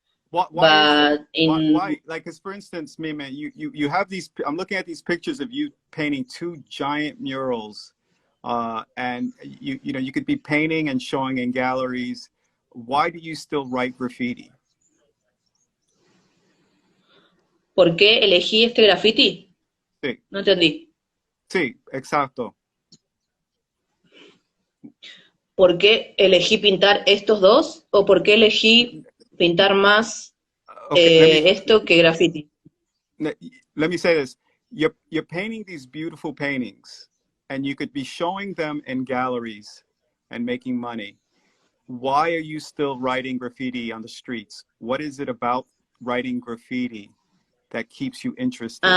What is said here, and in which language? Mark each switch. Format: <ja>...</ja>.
<en>Why is that? But in Like, because for instance, Mehmet, you have these. I'm looking at these pictures of you painting two giant murals, and you know you could be painting and showing in galleries. Why do you still write graffiti?</en> <es>¿Por qué elegí este graffiti? Sí, No entendí. sí, exacto. ¿Por qué elegí pintar estos dos? ¿O por qué elegí pintar más</es> <en>Okay,</en> <es>esto que graffiti?</es> <en>let me say this. You're painting these beautiful paintings, and you could be showing them in galleries and making money. Why are you still writing graffiti on the streets? What is it about writing graffiti that keeps you interested?</en>